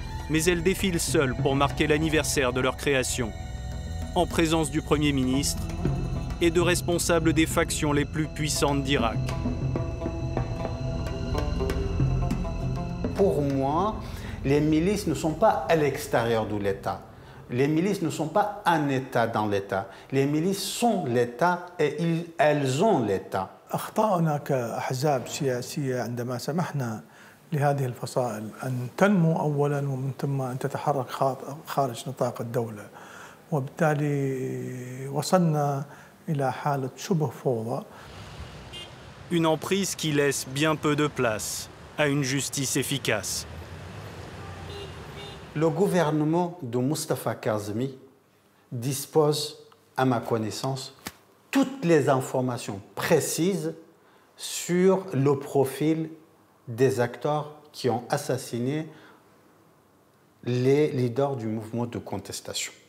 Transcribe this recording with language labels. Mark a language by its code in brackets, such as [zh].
[fr] Mais elles défilent seules pour marquer l'anniversaire de leur création, en présence du Premier ministre et de responsables des factions les plus puissantes d'Irak. Pour moi, les milices ne sont pas à l'extérieur de l'État. Les milices ne sont pas un État dans l'État. Les milices sont l'État et elles ont l'État. [ar] أخطأنا كأحزاب سياسية عندما سمحنا لهذه الفصائل أن تنمو أولاً ومن ثم أن تتحرك خارج نطاق الدولة وبالتالي وصلنا إلى حالة شبه فوضى. [fr] Une emprise qui laisse bien peu de place à une justice efficace. Le gouvernement de Mustafa Kazmi dispose, à ma connaissance, toutes les informations précises sur le profil des acteurs qui ont assassiné les leaders du mouvement de contestation.